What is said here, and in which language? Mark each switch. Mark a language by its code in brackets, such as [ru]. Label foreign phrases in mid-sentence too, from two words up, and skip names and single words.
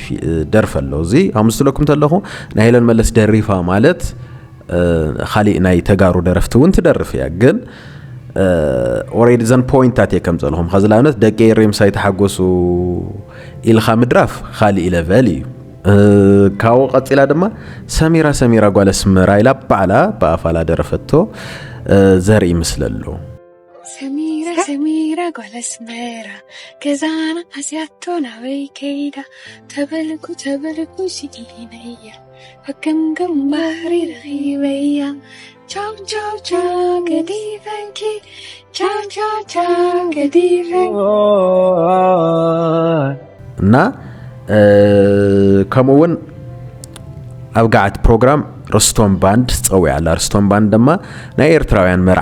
[ti] ደርፈለው እዚ አምስለኩም ተለኹ ናይለን መለስ ደሪፋ ማለት ኻሊ ናይ ተጋሩ ደረፍቱን ትደርፍ ያ ግን ኦሬዲ ዘን ፖይንታት የከምፀልኹም ኸዝላውነት ደቂ ሬምሳይ ተሓጎሱ ኢልኻ ምድራፍ ኻሊእ ለቨል እዩ ካብኡ ቀፂላ ድማ ሰሚራ ጓለ ስመራ ኢላ ባዕላ ብኣፋላ ደረፈቶ ዘርኢ ምስሊ ኣሎ ሰሚራ ጓለ ስመራ ገዛና ኣስያቶ ናበይ ከይዳ ተበልኩ ሲዲነያ ፈገምገም ባህሪ ረኺበያ [it] Ciao ciao ciao [en] good evening [it] ciao ciao ciao [en] good evening [ti] እና ከምውን ኣብ ጋዓት ፕሮግራም ርስቶም ባንድ ፀውያ ኣላ ርስቶም ባንድ ድማ ናይ ኤርትራውያን መርዓ